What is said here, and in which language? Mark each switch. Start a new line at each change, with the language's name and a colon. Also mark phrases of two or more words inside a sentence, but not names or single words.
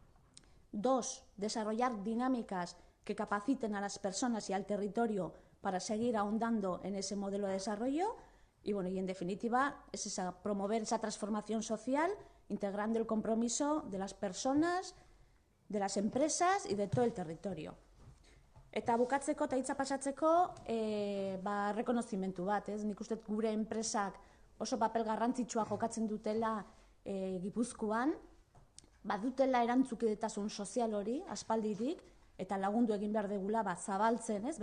Spanish: 2, desarrollar dinámicas que capaciten a las personas y al territorio para seguir ahondando en ese modelo de desarrollo. Y en definitiva, es promover esa transformación social, integrando el compromiso de las personas, de las empresas y de todo el territorio.
Basque: Eta bukatzeko eta hitza pasatzeko, rekonozimentu bat, ez? Nik uste gure enpresak oso papel garrantzitsua jokatzen dutela Gipuzkoan, badutela erantzukidetasun sozial hori, aspalditik, eta lagundu egin behar degula, zabaltzen, ez?